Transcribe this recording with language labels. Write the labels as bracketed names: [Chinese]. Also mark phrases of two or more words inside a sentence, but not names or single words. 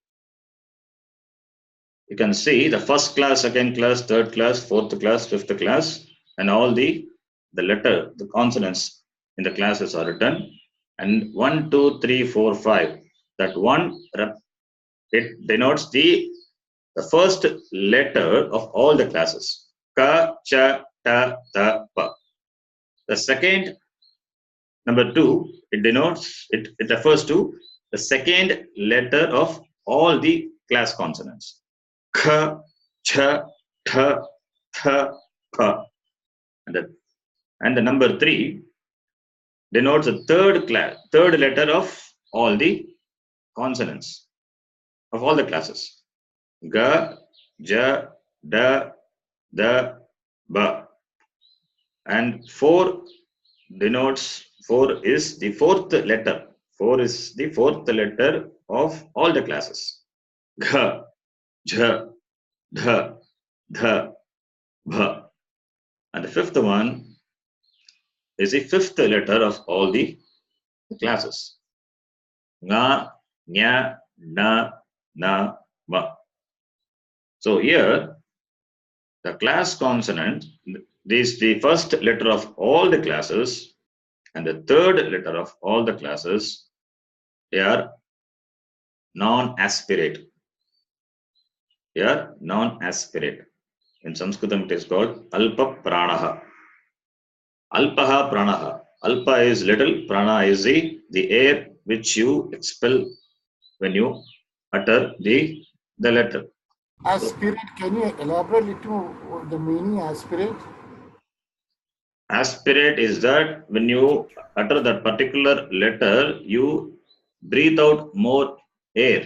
[English] You can see the first class, second class, third class, fourth class, fifth class, and all the letter, the consonants in the classes are written. And 1, 2, 3, 4, 5. That one, it denotes the first letter of all the classes. [Sanskrit] Ka, cha, ta, ta, pa. [English] The second, number 2, it denotes, it refers to the second letter of all the class consonants. [Sanskrit] K, ch, th, th, pa. [English] And the number 3 denotes the third letter of all the consonants of all the classes. [Sanskrit] Ga, ja, da, da, ba. [English] And 4 is the fourth letter. 4 is the fourth letter of all the classes. [Sanskrit] Ga, ja, da, da, ba. [English] And the fifth one is the fifth letter of all the classes. [Sanskrit] Nga, nya, na, na, ma. [English] So here, the class consonant is the first letter of all the classes, and the third letter of all the classes, they are non-aspirate. They are non-aspirate. In Samskritam, it is called [Sanskrit] अल्प प्राणः. अल्पः प्राणः. [English] Alpa is little, prana is the air which you expel when you utter the letter. Aspirate, can you elaborate little the meaning aspirate? Aspirate is that when you utter that particular letter, you breathe out more air.